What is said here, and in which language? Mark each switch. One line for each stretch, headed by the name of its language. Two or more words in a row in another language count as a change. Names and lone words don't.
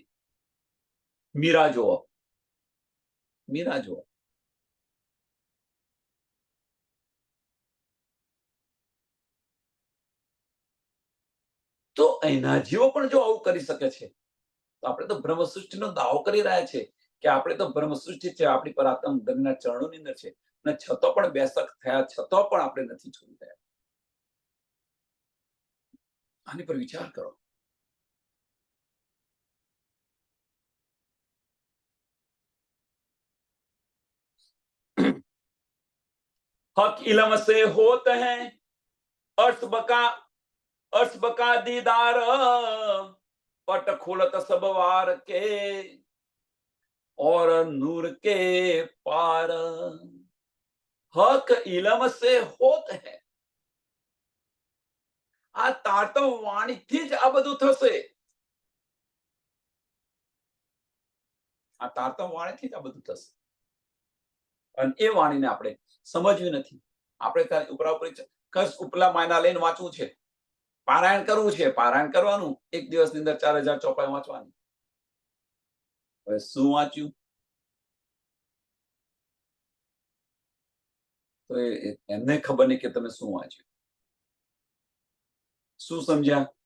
Gujarati: મીરા જુઓ, મીરા જુઓ, તો એના જીવો પણ જો આવું કરી શકે છે, તો આપણે તો બ્રહ્મ સૃષ્ટિનો દાવો કરી રહ્યા છે કે આપણે તો બ્રહ્મ સૃષ્ટિ છે, આપણી પર આત્મ ધનના ચરણોની અંદર છે, અને છતાં પણ બેસક થયા છતાં પણ આપણે નથી છોડી રહ્યા. આની પર વિચાર કરો.
Hindi: हक इलम से होत है अर्श बका दीदार, पट खोलत सब वार के और नूर के पार हक इलम से होत है
Gujarati: આ તારતમ વાણીથી જ આ બધું થશે આ તારતમ વાણીથી જ આ બધું થશે અને એ વાણીને આપણે સમજવી નથી આપણે ત્યાં ઉપરા ઉપરી કસ ઉપલા માયના લઈને વાંચવું છે પારાયણ કરવું છે પારાયણ કરવાનું એક દિવસની અંદર 4000 ચોપાઈ વાંચવાની હવે શું વાંચ્યું તો એમને ખબર નહીં કે તમે શું વાંચ્યું શું સમજ્યા